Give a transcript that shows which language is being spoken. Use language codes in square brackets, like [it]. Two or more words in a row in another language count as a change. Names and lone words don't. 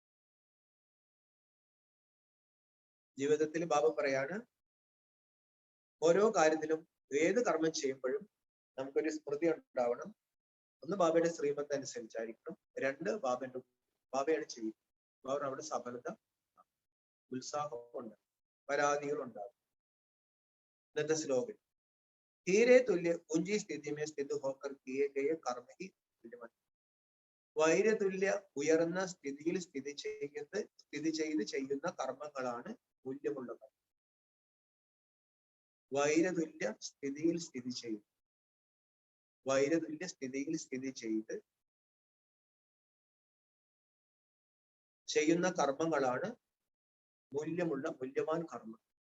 [ml] ജീവിതത്തിൽ ബാബ പറയാണ്, ഓരോ കാര്യത്തിലും ഏത് കർമ്മം ചെയ്യുമ്പോഴും നമുക്കൊരു സ്മൃതി ഉണ്ടാവണം. ഒന്ന് ബാബയുടെ ശ്രീമത്ത് അനുസരിച്ചായിരിക്കണം, രണ്ട് ബാബയാണ് ചെയ്യുന്നത്. ബാബ അവിടെ സഫലത, ഉത്സാഹം ഉണ്ടാകും, പരാതികൾ ഉണ്ടാകും. ഇന്നത്തെ ശ്ലോകം, [hi] हीरे तुल्य ऊंची स्थिति में स्थित होकर किए गए कर्म ही तुल्यमान. [ml] വൈരതുല്യ ഉയർന്ന സ്ഥിതിയിൽ സ്ഥിതി ചെയ്ത് ചെയ്യുന്ന കർമ്മങ്ങളാണ് മൂല്യമുള്ളത്. വൈരതുല്യ സ്ഥിതിയിൽ സ്ഥിതി ചെയ്ത്, വൈരതുല്യ സ്ഥിതിയിൽ സ്ഥിതി ചെയ്ത് ചെയ്യുന്ന കർമ്മങ്ങളാണ് മൂല്യവാൻ കർമ്മം.